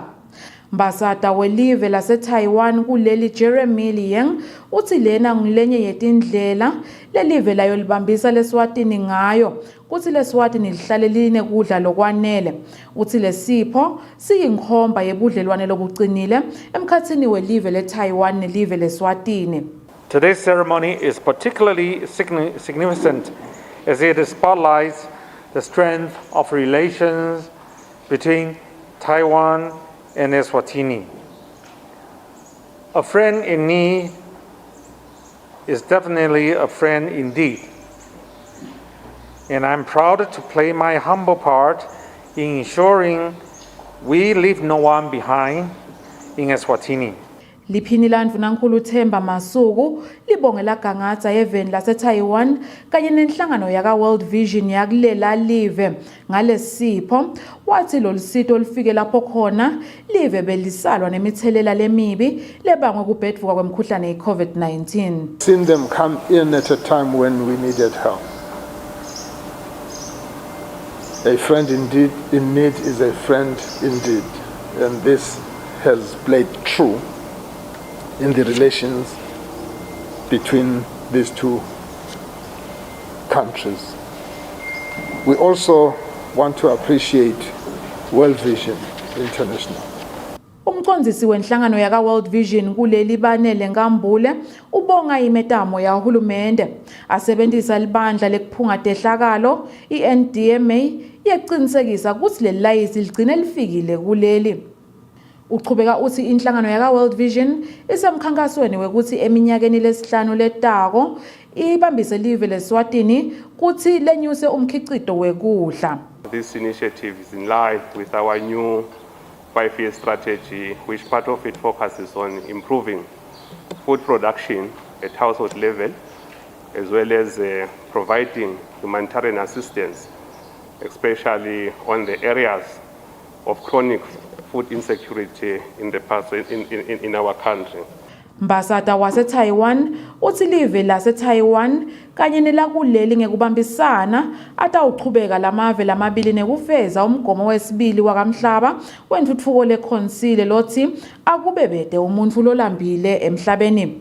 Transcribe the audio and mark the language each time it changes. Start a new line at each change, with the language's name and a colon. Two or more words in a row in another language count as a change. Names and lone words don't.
Swati: Mbasada welive laseTaiwan kuleli Jeremy Liang uthi lena ngilenye yetindlela lelive layo libambisa leSwatini ngayo kuthi leSwatini lihlale line kudla lokwanele uthi lesipho siyinkhomba yebudlelwane lobucinile emkhathini welive leTaiwan nelive leSwatini.
English: Today's ceremony is particularly significant as it spotlights the strength of relations between Taiwan and Eswatini. A friend in need is definitely a friend indeed. And I'm proud to play my humble part in ensuring we leave no one behind in Eswatini.
Swati: Liphini landvunankulu uThemba Masuku libongela gangatsa eveni laseTaiwan kanye nenhlangano yaka World Vision yakulela live ngalesipho wathi lolusito olufike lapho khona live belisalwa nemithelela lemibi lebangwe kubhedvuka kwemkhuhlane yeCovid-19.
English: Seen them come in at a time when we needed help. A friend indeed in need is a friend indeed, and this has played true in the relations between these two countries. We also want to appreciate World Vision International.
Swati: Umcondzisi wenhlangano yaka World Vision kuleli banele ngambule ubonga imetamo ya hulumende asebenzisa libandla lekuphunga tehlakalo iNDMA yaqinisekisa ukuthi lelayisi ligcine lifikile kuleli. Uqhubeka uthi inhlangano yaka World Vision isemkhankasweni wekuthi eminyakeni lesihlanu letako ibambise live leSwatini kuthi lenyuse umkhicito wekudla.
English: This initiative is in line with our new 5-year strategy, which part of it focuses on improving food production at household level, as well as providing humanitarian assistance, especially on the areas of chronic food insecurity in our country.
Swati: Mbasata wase-Taiwan uthi live lase-Taiwan kanye nelakuleli ngekubambisana atawuqhubeka lamave lamabili nekufeza umgomo wesibili wakamhlaba wentuthuko lekhonsile lothi akube bede umuntu lolambile emhlabeni.